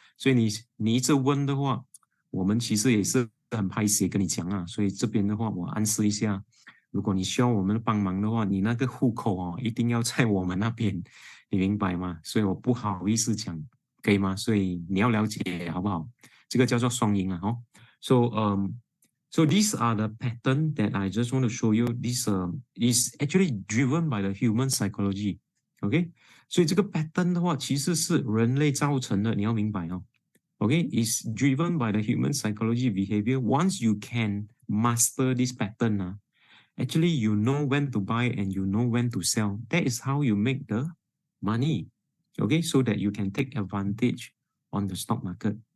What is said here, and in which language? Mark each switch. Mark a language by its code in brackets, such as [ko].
[zh] 所以你一直问的话，我们其实也是很拍写跟你讲啊，所以这边的话我暗示一下，如果你需要我们帮忙的话，你那个户口一定要在我们那边，你明白吗？所以我不好意思讲，可以吗？所以你要了解好不好？这个叫做双赢啊， [en] So these are the pattern that I just want to show you. This is actually driven by the human psychology. [zh] OK， 所以这个 pattern 的话，其实是人类造成的，你要明白哦。 [en] OK, is driven by the human psychology behavior. Once you can master this pattern, actually you know when to buy and you know when to sell. That is how you make the money. Okay, so that you can take advantage on the stock market.